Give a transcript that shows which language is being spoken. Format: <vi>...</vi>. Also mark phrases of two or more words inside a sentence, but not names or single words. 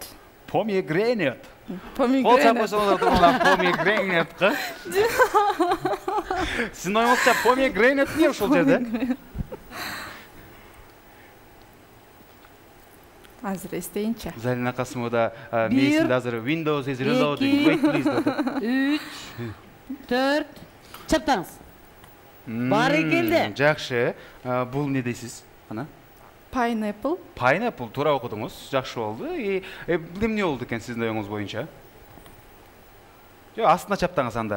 <en>Pomegranate.</en> <ky>Кол</ky> <en>Pomegranate.</en> <ky>чапсаңыз турган pomegranate. Сиздин оюңузча pomegranate эмне ушул жерде? Азыр эстейинчи. Зарина Касымова мээсинде азыр</ky> <en>Windows is reloading. Wait please.</en> <ky>3, 4. Чаптаңыз. Бары келди. Жакшы. Бул не дейсиз? Кана?</ky> <en>Pineapple.</en> <ky>Pineapple туура окудуңуз. Жакшы болду. Бул эмне болду экен сиздин оюңуз боюнча? Жок, астына чаптаңыз анда.</ky>